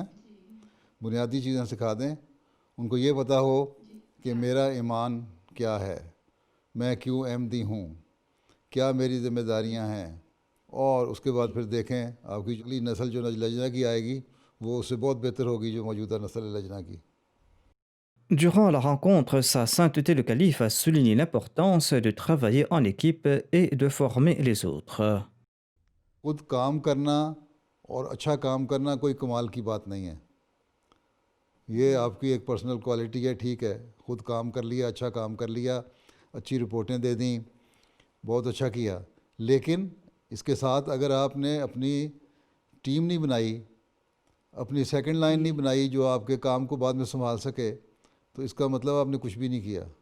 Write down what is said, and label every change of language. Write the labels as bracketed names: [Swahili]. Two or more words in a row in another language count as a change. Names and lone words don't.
[Urdu] بنیادی چیزیں سکھا دیں، ان کو یہ پتا ہو کہ میرا ایمان کیا ہے، میں کیوں احمدی ہوں، کیا میری ذمہ داریاں ہیں. اور اس کے بعد پھر دیکھیں آپ کی اگلی نسل جو لجنہ کی آئے گی وہ اس سے بہت بہتر ہوگی جو موجودہ نسل ہے لجنہ کی. [French] Durant la rencontre, sa sainteté le calife a souligné l'importance de travailler en équipe et de former les autres. [Urdu] خود کام کرنا اور اچھا کام کرنا کوئی کمال کی بات نہیں ہے. یہ آپ کی ایک [English] personal quality [Urdu] ہے، ٹھیک ہے، خود کام کر لیا، اچھا کام کر لیا، اچھی رپورٹیں دے دی، بہت اچھا کیا. لیکن اس کے ساتھ اگر آپ نے اپنی ٹیم نہیں بنائی، اپنی [English] second line [Urdu] نہیں بنائی جو آپ کے کام کو بعد میں سنبھال سکے، تو اس کا مطلب آپ نے کچھ بھی نہیں کیا.